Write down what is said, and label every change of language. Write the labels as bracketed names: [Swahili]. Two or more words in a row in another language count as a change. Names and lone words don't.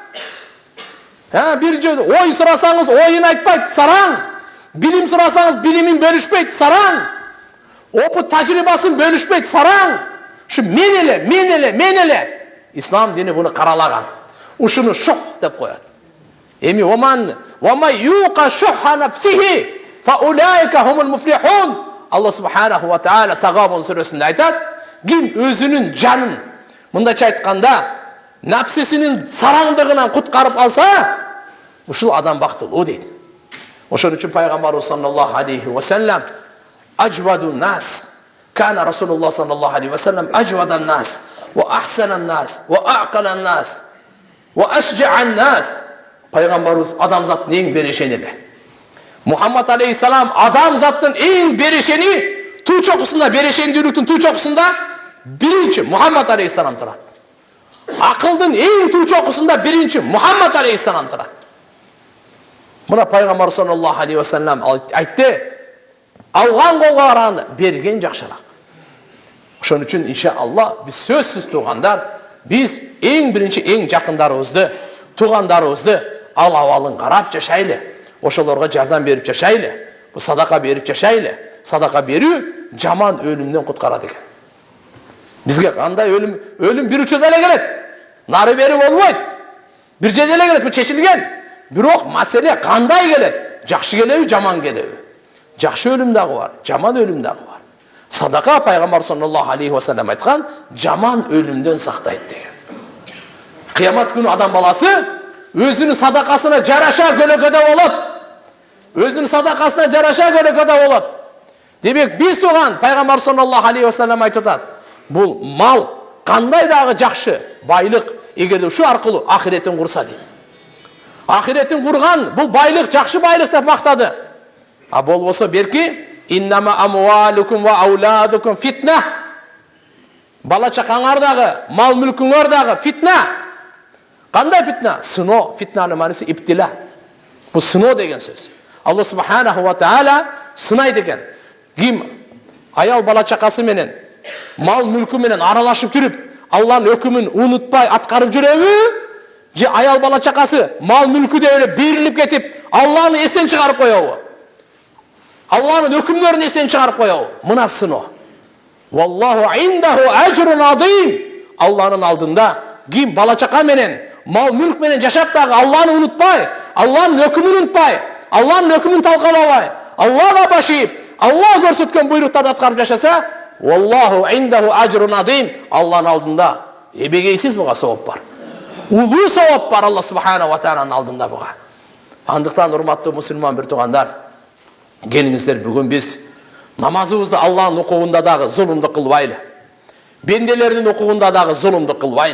[Kyrgyz] Bir ой сурасаңыз ойын айтпайт, сараң. Билим сурасаңыз билимин бөлүшпөйт, сараң. Опыт тажрыйбасын бөлүшпөйт, сараң. Ушу мен эле. Ислам дини буну каралаган. Ушуну шух деп коет. Эми [Arabic] ومن يوق شح نفسه فأولئك هم المفلحون. [Kyrgyz] Алла [Arabic] سبحانه وتعالى [Kyrgyz] Тагабун сүрөсүндө айтат: ким өзүнүн жанын, мындайча айтканда, нафсисинин сараңдыгынан куткарып алса, ушул адам бактылуу дейт. Ошон үчүн пайгамбарыбыз [Arabic] صلى الله عليه وسلم أجود الناس. كان رسول الله صلى الله عليه وسلم أجود الناس وأحسن الناس وأعقل الناس وأشجع الناس. [Kyrgyz] Пайгамбарыбыз адамзаттын эң берешени эле. Мухаммад алейхиссалам адамзаттын эң берешени, туу чокусунда, берешендүүлүктүн туу чокусунда биринчи Мухаммад алейхиссалам турат. Акылдын эң туу чокусунда биринчи Мухаммад алейхиссалам турат. Мына пайгамбар [Arabic] صلى الله عليه وسلم [Kyrgyz] айтты: алган колго караганда берген жакшыраак. Ошон үчүн иншалла биз сөзсүз туугандар, биз эң биринчи эң жакындарыбызды, туугандарыбызды ал абалын карап жашайлы. Ошолорго жардам берип жашайлы. Бу садака берип жашайлы. Садака берүү жаман өлүмдөн куткарат экен. Бизге кандай өлүм бир учурда эле келет. Нары бери болбойт. Бир жерде эле келет, бу чечилген. Бирок маселе кандай келет? Жакшы келеби, жаман келеби? Жакшы өлүм дагы бар, жаман өлүм дагы бар. Садака пайгамбар [Arabic] صلى الله عليه وسلم [Kyrgyz] айткан, жаман өлүмдөн сактайт деген. Кыямат күнү адам баласы өзүнүн садакасына жараша көлөкөдө болот. Өзүнүн садакасына жараша көлөкөдө болот. Демек биз туган пайгамбар [Arabic] صلى الله عليه وسلم [Kyrgyz] айтып атат. Бул мал кандай дагы жакшы байлык, эгерде ушу аркылуу ахиретин курса дейт. Ахиретин курган бул байлык жакшы байлык деп мактады. А болбосо берки [Arabic] إنما أموالكم وأولادكم فتنة. [Kyrgyz] Бала чакаңар дагы, мал мүлкүңөр дагы фитна. Кандай фитна? Сыноо. Фитнанын мааниси иптила. Бул сыноо деген сөз. Аллах [Arabic] سبحانه وتعالى [Kyrgyz] сынайт экен. Ким аял бала чакасы менен, мал мүлкү менен аралашып жүрүп, Алланын өкүмүн унутпай аткарып жүрөбү? Же аял бала чакасы мал мүлкү деп берилип кетип, Алланы эстен чыгарып коёбу? Алланын өкүмдөрүн эстен чыгарып коёбу? Мына сыноо. [Arabic] والله عنده أجر عظيم. [Kyrgyz] Алланын алдында ким бала чака менен, мал мүлк менен жашап дагы Алланы унутпай, Алланын өкүмүн унутпай, Алланын өкүмүн талкалабай, Аллага башип, Аллах көрсөткөн буйруктарды аткарып жашаса, [Arabic] والله عنده أجر عظيم. [Kyrgyz] Алланын алдында эбегейсиз буга сооп бар. Улуу сооп бар Аллах [Arabic] سبحانه وتعالى [Kyrgyz] алдында буга. Андыктан урматтуу мусулман бир туугандар, келиңиздер бүгүн биз намазыбызды Алланын укугунда дагы зулумду кылбайлы. Бенделердин укугунда дагы зулумду кылбайлы.